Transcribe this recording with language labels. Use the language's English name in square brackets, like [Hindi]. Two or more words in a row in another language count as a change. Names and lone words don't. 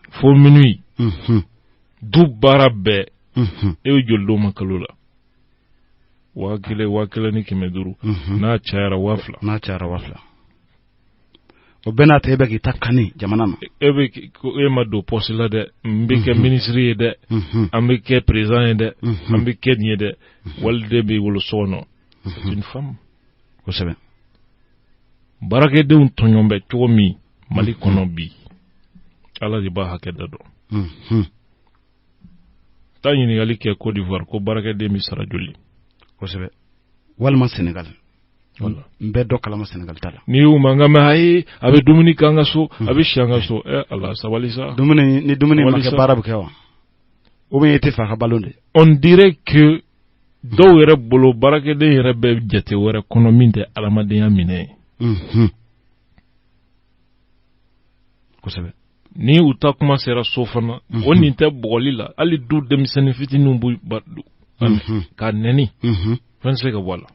[Bambara] fo minuit du baara bɛɛ e bɛ joli don ma kalo la 1000 1500 n'a cayara 2000 o bɛɛ n'a ta e bɛ k'i ta kani jamana na e ma don poste la dɛ n bɛ kɛ ministre ye dɛ an bɛ kɛ président ye dɛ an bɛ kɛ nin ye dɛ waliden b'i wolo so kɔnɔ [French] c'est une femme [Bambara] kosɛbɛ baarakɛdenw tɔɲɔn bɛ cogo min Mali kɔnɔ bi ala de b'a hakɛ da dɔn taa ɲininkali kɛ Côte d'Ivoire ko baarakɛden bɛ sara joli kosɛbɛ walima Sénégal n bɛ dɔ kalama Sénégal ta la ni y'u mankan mɛn ayi a bɛ dumuni kɛ an ka so a bɛ si an ka so ala sabali sa ni dumuni ma kɛ baara bɛ kɛ wa [French] ou bien [Bambara] e tɛ fɛ a ka balo de [French] on dirait que [Bambara] dɔw yɛrɛ bolo baarakɛden yɛrɛ bɛ jate wɛrɛ kɔnɔ min tɛ adamadenya minɛ ye kosɛbɛ ni u ta kuma sera so fana o nin tɛ bɔgɔli la hali du denmisɛnnin fitininw b'u k'a nɛni fɛn tɛ se ka bɔ a la